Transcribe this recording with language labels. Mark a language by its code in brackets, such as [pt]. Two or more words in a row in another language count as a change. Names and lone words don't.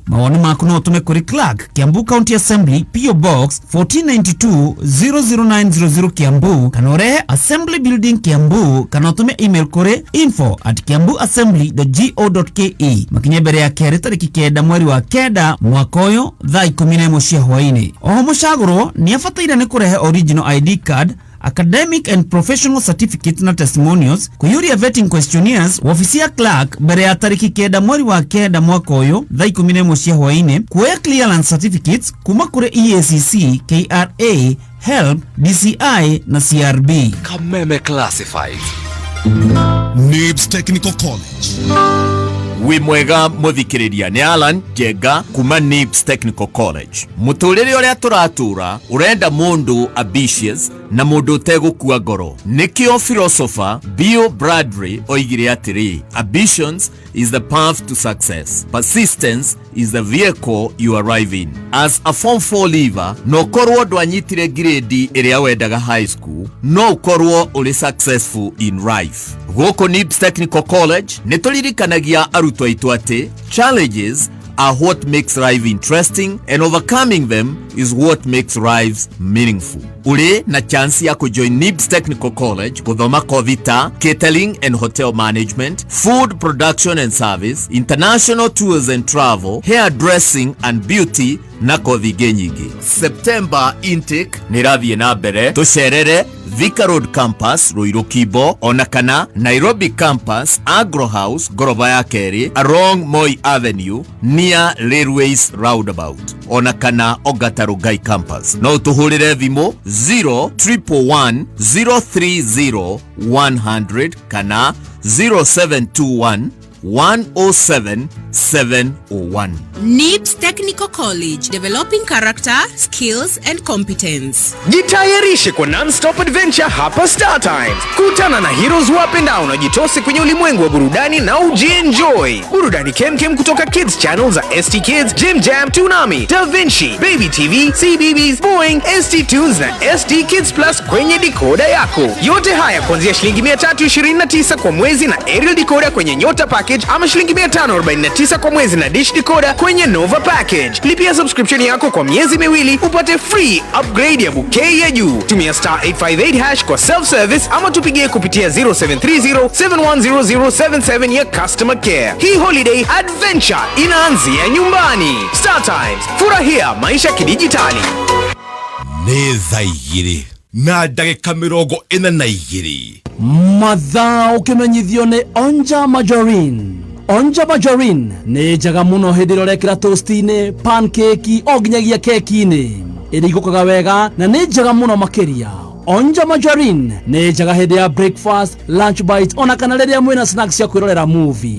[ki] Mawoni maku no ũtũme kũrĩ Clerk, Kiambu County Assembly, PO Box 1492 00900 Kiambu, kana ũrehe Assembly Building Kiambu, kana ũtũme email kũrĩ info@kiambuassembly.go.ke. Makinya mbere ya kerĩ tarĩki 9 mweri wa 9 mwaka ũyũ thaa 11 cia hwaĩ-inĩ. Oho mũcagũrwo nĩ abataire nĩ kũrehe [en] original ID card, academic and professional certificate [ki] na testimonials, kũiyũria [en] vetting questionnaires [ki] wabici ya Clerk mbere ya tarĩki 9 mweri wa 9 mwaka ũyũ thaa 11 cia hwaĩ-inĩ, kuoya [en] clearance certificates [ki] kuma kũrĩ EACC, KRA, HELB, DCI na CRB. Kameme Classified. NIBS Technical College. Wi mwega muthikiriria ni Alan Jega kuma NIBS Technical College. Muturire uria turatura urenda mundu ambitious na mundu utegukua ngoro. Nikio philosopher Bill Bradbury oigire atiri, [en] ambitions is the path to success. Persistence is the vehicle you arrive in. As a form 4 leaver, [ki] no korwo ndwanyitire grade iria wendaga [en] high school, [ki] no korwo uri [en] successful in life. [ki] Goko NIBS Technical College nituririkanagia arutwo aitu ati [en] challenges are what makes life interesting and overcoming them is what makes lives meaningful. [ki] Uri na chance ya kujoin NIBS Technical College kuthoma kothi ta [en] catering and hotel management, food production and service, international tours and travel, hairdressing and beauty [ki] na kothi nyingi. [en] September intake [ki] nirathie na mbere, tucerere Thika Road Campus Ruiru Kibo, ona kana Nairobi Campus Agro House Goroba ya Keri [en] along Moi Avenue near Railways Roundabout, [ki] ona kana Ogata Rugai Campus. No tuhurire thimu 0111 030 100 kana 0721 107 701. [en] NIBS Technical College, developing character, skills and competence. [sw] Jitayarishe kwa [en] non-stop adventure [sw] hapa Star Times. Kutana na heroes wapendao na jitose kwenye ulimwengu wa burudani na ujienjoy. Burudani kemkem kutoka Kids Channel za ST Kids, Jim Jam, Toonami, Da Vinci, Baby TV, CBeebies, Boing, ST Tunes na ST Kids Plus kwenye decoder yako. Yote haya kuanzia shilingi 329 kwa mwezi na [en] aerial decoder [sw] kwenye Nyota Package, ama shilingi 549 kwa mwezi na [en] dish decoder [sw] kwenye Nova Package. Lipia subscription yako kwa miezi miwili upate [en] free upgrade [sw] ya bouquet ya juu. Tumia *858# kwa [en] self service [sw] ama tupigie kupitia 0730710077 ya [en] customer care. [sw] Hii [en] holiday adventure [sw] inaanzia nyumbani. Star Times, furahia maisha kidijitali. [ki] Nĩ thaa igĩrĩ na ndagĩka 42 Mathaa ũkĩmenyithio nĩ Onja Margarine. Onja Margarine nĩ njega mũno hĩndĩ ĩrĩa ũrekĩra toast-inĩ, pancake o nginyagia keki-inĩ. Ĩrĩigũkaga wega na nĩ njega mũno makĩria. Onja Margarine nĩ njega hĩndĩ ya breakfast, [en] lunch bites [ki] ona kana rĩrĩa mwĩna snacks cia kwĩrorera movie.